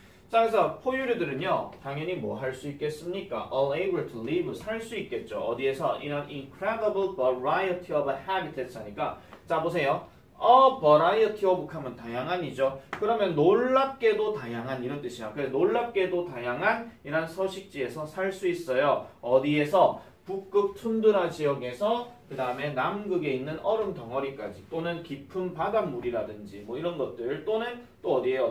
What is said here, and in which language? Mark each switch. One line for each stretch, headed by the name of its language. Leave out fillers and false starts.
Korean: 자, 그래서 포유류들은요 당연히 뭐 할 수 있겠습니까?
English: All able to live,
Korean: 살 수 있겠죠. 어디에서?
English: In an incredible variety of habitats
Korean: 하니까 자 보세요. variety of 하면 다양한이죠. 그러면 놀랍게도 다양한 이런 뜻이야. 그래서 놀랍게도 다양한 이런 서식지에서 살 수 있어요. 어디에서? 북극 툰드라 지역에서 그 다음에 남극에 있는 얼음 덩어리까지 또는 깊은 바닷물이라든지 뭐 이런 것들 또는 또 어디에요?